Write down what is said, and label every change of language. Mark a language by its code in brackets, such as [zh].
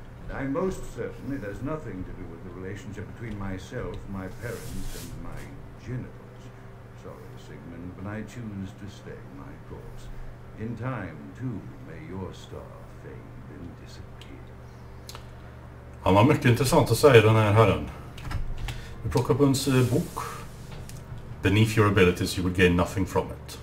[en] I'm most certain it has nothing to do with the relationship between myself, my parents, and my genitals. Sorry, Sigmund, but I choose to stay my course. In time, too, may your star fade and disappear. [sv] Han har mycket intressant att säga, den här herren. Vi plockar upp hans bok. [en] Beneath your abilities you will gain nothing from it.